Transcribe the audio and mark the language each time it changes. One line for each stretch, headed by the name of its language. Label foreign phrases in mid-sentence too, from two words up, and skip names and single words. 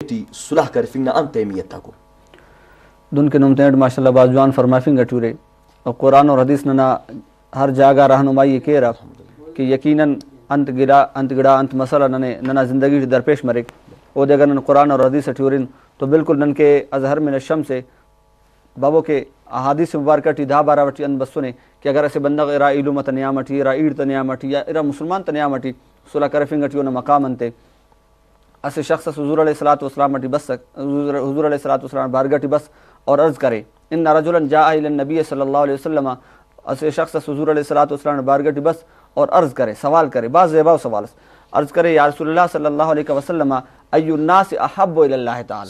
Brahui: صلح کر فنگنا ام تیمیت تھا کو دن کے نمتینڈ ماشاءاللہ بازجوان فرمائفنگ گٹورے اور
Urdu: قرآن اور حدیث
Brahui: ننا ہر جاگہ رہنمائی کے رہا کہ یقیناً انت گڑا انت مسئلہ ننا زندگی درپیش مرک او دے اگر نن
Urdu: قرآن اور حدیث
Brahui: ٹورن تو بالکل نن کے
Arabic: اظہر من الشمس
Brahui: سے بابو کے احادیث مبارکہ ٹی دھا بارہ وٹی ان بسنے کہ اگر ایسے بندہ ارا علوم تنیامٹی ارا عید تنیامٹی یا ارا مسلمان تنیامٹی صلح کرفنگ گٹیو نہ مقام انتے اسے شخص حضور
Arabic: علیہ الصلوۃ والسلام
Brahui: مٹی بس حضور
Arabic: علیہ الصلوۃ والسلام
Brahui: بارگٹی بس اور عرض کرے
Arabic: ان رجلا جاء الى النبی صلی اللہ علیہ وسلم
Brahui: اسے شخص حضور
Arabic: علیہ الصلوۃ والسلام
Brahui: بارگٹی بس اور عرض کرے سوال کرے بعض زیبا سوال عرض کرے
Arabic: یا رسول اللہ صلی اللہ علیہ وسلم ای الناس احب الى اللہ تعالی